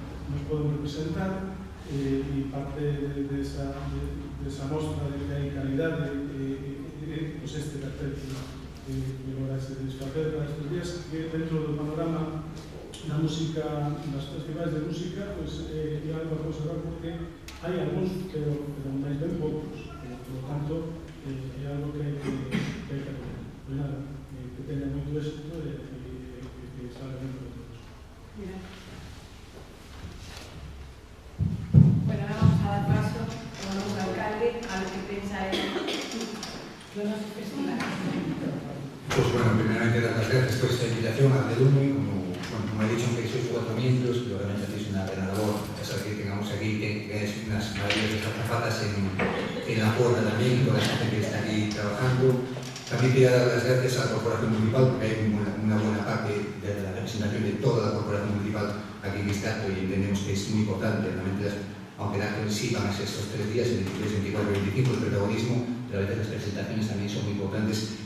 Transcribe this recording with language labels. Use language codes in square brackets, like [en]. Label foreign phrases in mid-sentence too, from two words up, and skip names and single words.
[gl] nos poden representar, e parte desa mostra de que hai calidade pues este cartel que agora se desfacer para estes días, que dentro do panorama da música, das festivais de música, pues é algo a conservar porque hai algúns, pero máis ben poucos, [es] por lo tanto [gl] é algo que hai que reconocer. Pues nada, que teña moito éxito e que salga ben para todos. Bueno, vamos a dar paso ao noso alcalde [es] a lo que [gl] pensa él do noso festival. [es] Pues bueno, primeramente dar las gracias por esta invitación a Delumi, como he dicho, aunque sois 4 miembros, pero realmente hacéis una gran labor, a pesar que tengamos aquí que es unas maravillosas azafatas en la porra también, toda la gente que está aquí trabajando. También quería dar las gracias a la Corporación Municipal, porque hay una buena parte de la representación de toda la Corporación Municipal aquí en este acto y entendemos que es muy importante, realmente, aunque el acto en sí van a ser estos 3 días, el 23, 24 y 25, el protagonismo, pero a veces las presentaciones también son muy importantes.